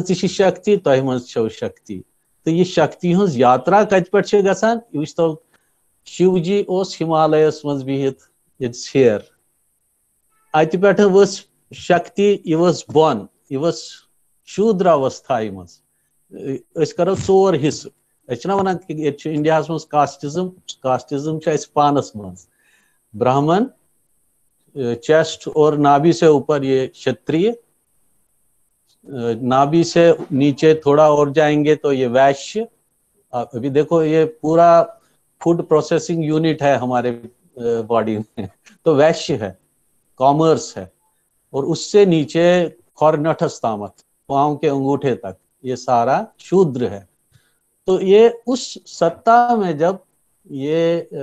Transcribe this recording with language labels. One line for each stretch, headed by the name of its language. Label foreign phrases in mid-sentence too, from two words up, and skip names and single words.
Kashmiri: تہِ چھِ شکتی تۄہہِ منٛز چھو شکتی تہٕ یہِ شکتی ہٕنٛز یاترا کتہِ پٮ۪ٹھ چھِ گژھان یہِ وٕچھتو شیو جی اوس ہمالیہس منٛز بِہِتھ اٹس ہیر اتہِ پٮ۪ٹھٕ ؤژھ شکتی یہِ ؤژھ بۄن یہِ ؤژھ شوٗدراوستھایہِ منٛز أسۍ کرو 4 حصہٕ أسۍ چھِنہ ونان ییٚتہِ چھُ انڈیاہس منٛز کاسٹزم چھُ اسہِ پانس منٛز برہمن چیسٹ
Urdu: اور نابی سے اوپر یہ کشتریہ نابی سے نیچے تھوڑا اور جائیں گے تو یہ ویشیہ ابھی دیکھو یہ پورا
English: food processing unit
Urdu: ہے ہمارے باڈی میں تو ویشیہ ہے کامرس ہے اور اس سے نیچے
Kashmiri: کورنٹھس تامت
Urdu: پاؤں کے انگوٹھے تک یہ سارا شودر ہے تو یہ اس سطح میں جب یہ